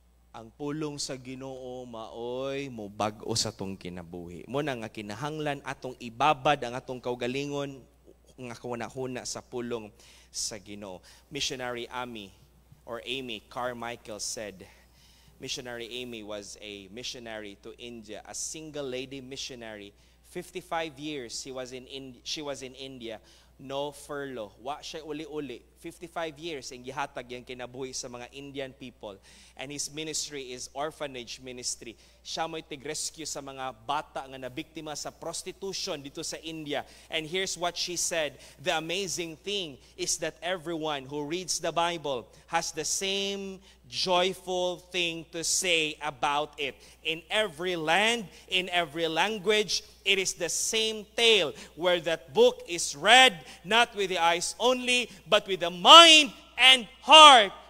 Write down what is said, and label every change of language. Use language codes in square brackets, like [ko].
[ceb] Ang pulong sa Ginoo maoy mo bag-o sa tong kinabuhi. Mo na nga kinahanglan atong ibabad ang atong kaugalingon nga kunahuna sa pulong sa Ginoo. [en] Missionary Amy Carmichael said, Missionary Amy was a missionary to India, a single lady missionary. 55 years she was in India, no furlough. [ceb] Wa siya uli-uli. 55 years ang gihatag yang kinabuhi sa mga Indian people. [en] And his ministry is orphanage ministry. [ceb] Siya mo'y tig-rescue sa mga bata nga nabiktima sa prostitution dito sa India. [en] And here's what she said. The amazing thing is that everyone who reads the Bible has the same joyful thing to say about it. In every land, in every language, it is the same tale where that book is read not with the eyes only, but with the mind and heart.